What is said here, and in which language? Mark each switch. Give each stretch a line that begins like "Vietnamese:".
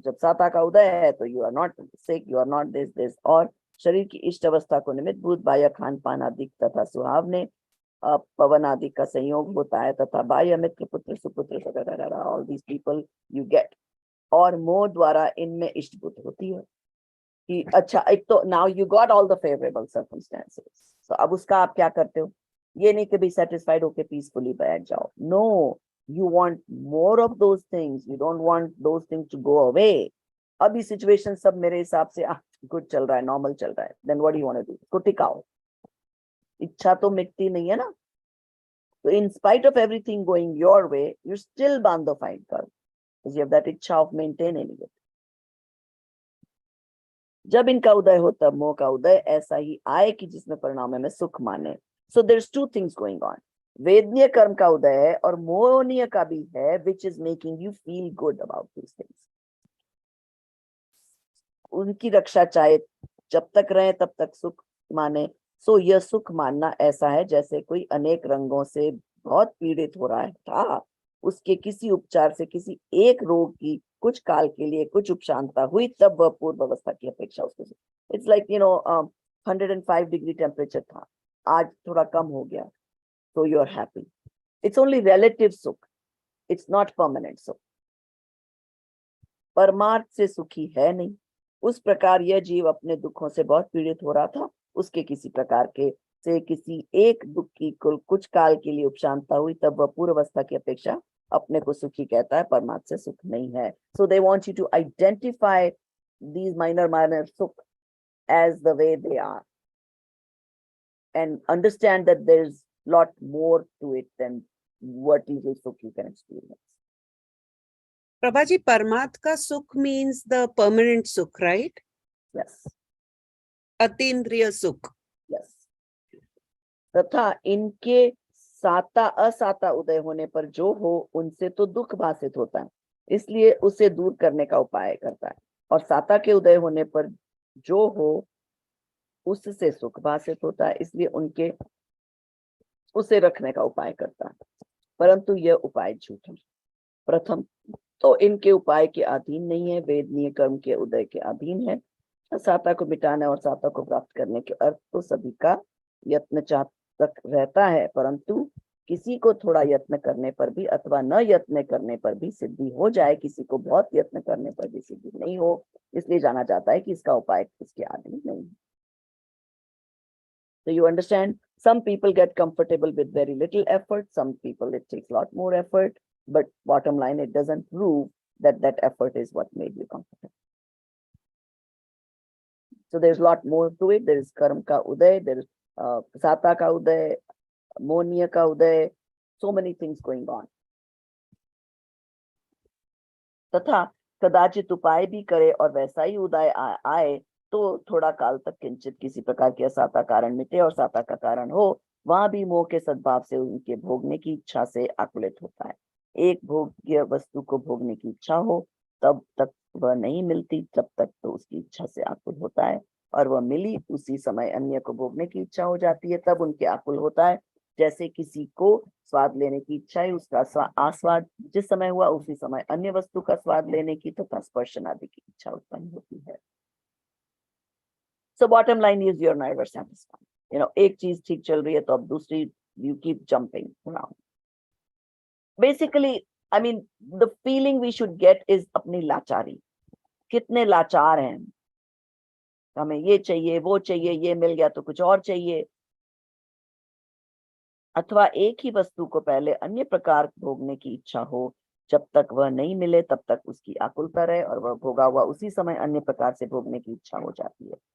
Hindi: जब साता का उदय है तो
English: you are not sick, you are not this,
Hindi: और शरीर की इष्ट अवस्था को निमित्त भूत बाह्य खान पान आदि तथा सुहावने पवन आदि का संयोग होता है, तथा बाह्य मित्र पुत्र सुपुत्र
English: All these people you get.
Hindi: और मोह द्वारा इनमें इष्ट बुद्धि होती है कि अच्छा, एक तो
English: now you got all the favourable circumstances,
Hindi: तो अब उसका आप क्या करते हो? ये नहीं कि भी सेटिस्फाइड होके पीसफुली बैठ जाओ.
English: नो, you want more of those things, you don't want those things to go away.
Hindi: अभी सिचुएशन सब मेरे हिसाब से गुड चल रहा है, नॉर्मल चल रहा है,
English: then what do you want to do?
Hindi: इसको टिकाओ. इच्छा तो मिटती नहीं है ना.
English: So in spite of everything going your way, you still bound the fight girl, because you have that इच्छा of maintaining it.
Hindi: जब इनका उदय हो तब मोह का उदय ऐसा ही आए कि जिसमें परिणाम में सुख माने.
English: So there's two things going on.
Hindi: वेदनीय कर्म का उदय है और मोहनीय का भी है,
English: which is making you feel good about these things.
Hindi: उनकी रक्षा चाहे जब तक रहे तब तक सुख माने. सो यह सुख मानना ऐसा है जैसे कोई अनेक रंगों से बहुत पीड़ित हो रहा था, उसके किसी उपचार से किसी एक रोग की कुछ काल के लिए कुछ उपशांता हुई, तब वह पूर्व अवस्था की अपेक्षा उसको.
English: it's like 105 degree temperature
Hindi: था, आज थोड़ा कम हो गया,
English: so you are happy. It's only relative sukh, it's not permanent sukh.
Hindi: परमार्थ से सुखी है नहीं. उस प्रकार यह जीव अपने दुखों से बहुत पीड़ित हो रहा था, उसके किसी प्रकार के से किसी एक दुख की कुछ काल के लिए उपशांता हुई, तब वह पूर्व अवस्था की अपेक्षा अपने को सुखी कहता है, परमार्थ से सुख नहीं है.
English: So they want you to identify these minor sukh as the way they are and understand that there's lot more to it than what is a sukh you can experience. Prabhaji, Parmat ka sukh means the permanent sukh, right? Yes. Atindriya sukh. Yes.
Hindi: तथा इनके साता असाता उदय होने पर जो हो उनसे तो दुख भाषित होता है, इसलिए उसे दूर करने का उपाय करता है. और साता के उदय होने पर जो हो उससे सुख भाषित होता है, इसलिए उनके उसे रखने का उपाय करता है. परंतु यह उपाय झूठा. प्रथम तो इनके उपाय के अधीन नहीं है, वेदनीय कर्म के उदय के अधीन है. साता को मिटाने और साता को प्राप्त करने के अर्थ तो सभी का यत्न चाहत रहता है, परंतु किसी को थोड़ा यत्न करने पर भी अथवा न यत्न करने पर भी सिद्धि हो जाए, किसी को बहुत यत्न करने पर भी सिद्धि नहीं हो, इसलिए जाना जाता है कि इसका उपाय इसके आदमी नहीं है। So you understand, some people get comfortable with very little effort, some people it takes a lot more effort, but bottom line, it doesn't prove that that effort is what made you comfortable. So there's a lot more to it. There is karma ka uday, there is sata ka uday, monya ka uday, so many things going on. तथा कदाचित उपाय भी करे और वैसा ही उदय आए तो थोड़ा काल तक किंचित किसी प्रकार के असाता कारण मिटे और साता का कारण हो, वहां भी मोह के सद्भाव से उनके भोगने की इच्छा से आकुलित होता है। एक भोग्य वस्तु को भोगने की इच्छा हो तब तक वह नहीं मिलती, तब तक तो उसकी इच्छा से आकुल होता है, और वह मिली उसी समय अन्य को भोगने की इच्छा हो जाती है, तब उनके आकुल होता है। जैसे किसी को स्वाद लेने की इच्छा है, उसका आस्वाद जिस समय हुआ उसी समय अन्य वस्तु का स्वाद लेने की तथा स्पर्शन आदि की इच्छा उत्पन्न होती है।
English: So bottom line is you're never satisfied. You know,
Hindi: एक चीज ठीक चल रही है तो अब दूसरी,
English: you keep jumping around. Basically, I mean, the feeling we should get is
Hindi: अपनी लाचारी। कितने लाचार हैं, हमें ये चाहिए वो चाहिए, ये मिल गया तो कुछ और चाहिए, अथवा एक ही वस्तु को पहले अन्य प्रकार भोगने की इच्छा हो, जब तक वह नहीं मिले तब तक उसकी आकुलता रहे और वह भोगा हुआ उसी समय अन्य प्रकार से भोगने की इच्छा हो जाती है।